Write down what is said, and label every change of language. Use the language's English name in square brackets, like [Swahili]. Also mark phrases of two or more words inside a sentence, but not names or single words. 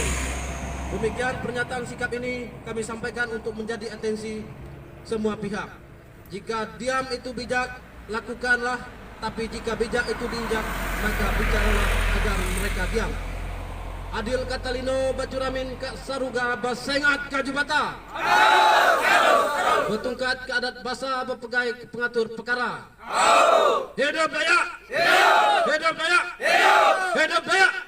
[Indonesian] Demikian pernyataan sikap ini kami sampaikan untuk menjadi atensi semua pihak. Jika diam itu bijak, lakukanlah, tapi jika bijak itu diinjak, maka bicaralah agar mereka diam. [Kendayan] Adil Katalino Bacuramin Kak Saruga Basengat Kajubata. [Iban] Betungkat ke adat basa berpegai pengatur perkara. [Indonesian] Hidup Dayak! Hidup Dayak! Hidup Dayak!